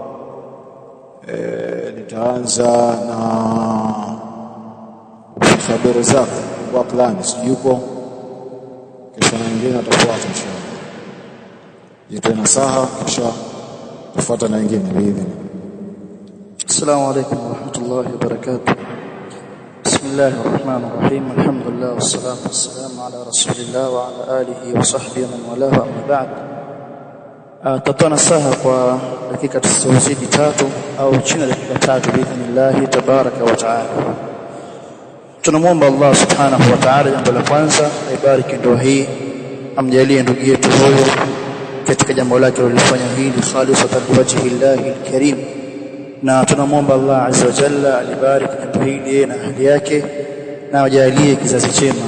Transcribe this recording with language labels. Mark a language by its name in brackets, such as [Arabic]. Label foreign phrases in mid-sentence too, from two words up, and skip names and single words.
[Swahili] Nitaanza na Sabir Zak wa Planis yupo, kisha wengine watafuata inshallah. Yitoe nasaha, kisha tufuata na wengine biidhni. [Arabic] السلام عليكم ورحمة الله وبركاته. بسم الله الرحمن الرحيم. الحمد لله والصلاة والسلام على رسول الله وعلى آله وصحبه ومن والى، أما بعد. [Swahili] Tatoa nasaha kwa dakika tusizidi 3 au chini ya dakika 3 [Arabic] بإذن الله تبارك وتعالى. [Swahili] Tunamwomba Allah [Arabic] سبحانه وتعالى, [Swahili] jambo la kwanza aibariki ndoa hii, amjalie ndugu yetu huyo katika jambo lake alilofanya hili [Arabic] خالصة لوجه الله الكريم, [Swahili] na tunamwomba Allah [Arabic] عز وجل [Swahili] alibariki jambo hili na ahli yake na ajalie kizazi chema.